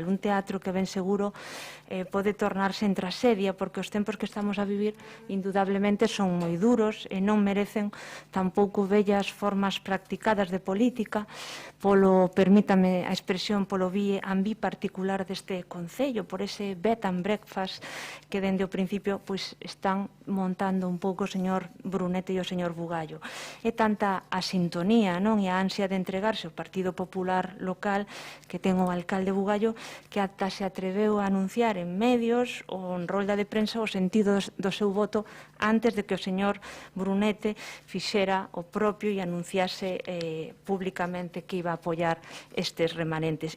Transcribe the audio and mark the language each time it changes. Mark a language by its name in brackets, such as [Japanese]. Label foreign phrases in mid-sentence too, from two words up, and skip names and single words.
[Galician] Un teatro que ben seguro pode tornarse en traxedia, porque os tempos que estamos a vivir indudablemente son moi duros e non merecen tampouco vellas formas practicadas de política polo, permítame a expresión, polo ambi particular deste Concello, por ese [English] bed and breakfast [Galician] que dende o principio pois están montando un pouco o señor Brunete e o señor Bugallo. É tanta a sintonía, non, e a ansia de entregarse ao Partido Popular local que ten o alcalde Bugallo, que ata se atreveu a anunciar en medios ou en rolda de prensa o sentido do seu voto antes de que o señor Brunete fixera o propio e anunciase públicamente que iba a apoiar estes remanentes.